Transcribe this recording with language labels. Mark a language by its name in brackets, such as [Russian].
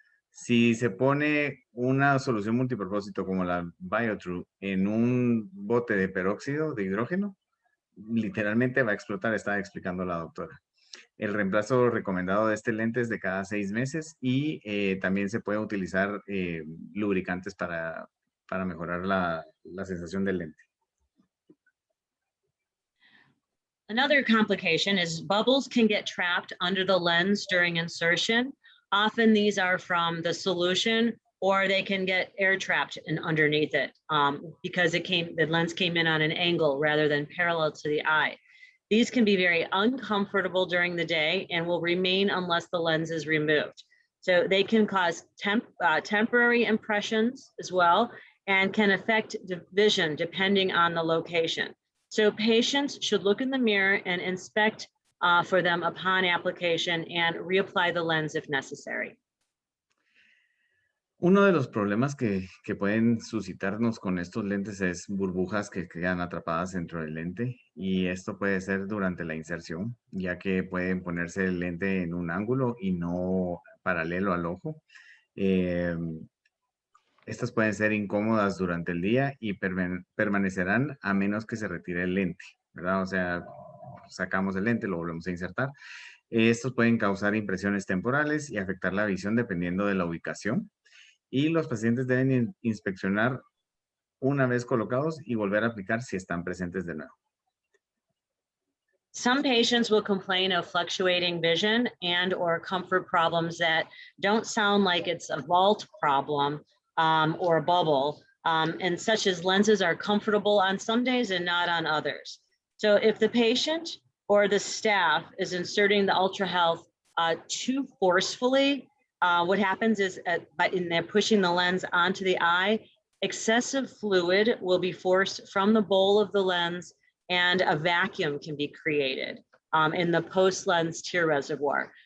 [Spanish] Si se pone una solución multipropósito como la BioTrue en un bote de peróxido de hidrógeno, literalmente va a explotar, estaba explicando la doctora. El reemplazo recomendado de este lente es de cada 6 meses y también se puede utilizar lubricantes para mejorar la sensación del lente. [English] Another complication is bubbles can get trapped under the lens during insertion. Often these are from the solution, or they can get air trapped underneath it because the lens came in on an angle rather than parallel to the eye. These can be very uncomfortable during the day and will remain unless the lens is removed. So they can cause temporary impressions as well and can affect the vision depending on the location. So patients should look in the mirror and inspect for them upon application and reapply the lens if necessary. [Spanish] Uno de los problemas que pueden suscitarnos con estos lentes es burbujas que quedan atrapadas dentro del lente y esto puede ser durante la inserción, ya que pueden ponerse el lente en un ángulo y no paralelo al ojo. Estas pueden ser incómodas durante el día y permanecerán a menos que se retire el lente, ¿verdad? O sea, sacamos el lente, lo volvemos a insertar. Estos pueden causar impresiones temporales y afectar la visión dependiendo de la ubicación. Y los pacientes deben inspeccionar una vez colocados y volver a aplicar si están presentes de nuevo. [English] Some patients will complain of fluctuating vision and or comfort problems that don't sound like it's a vault problem or a bubble, and such as lenses are comfortable on some days and not on others. So if the patient or the staff is inserting the Ultra Health too forcefully, what happens is they're pushing the lens onto the eye, excessive fluid will be forced from the bowl of the lens and a vacuum can be created in the post-lens tear reservoir.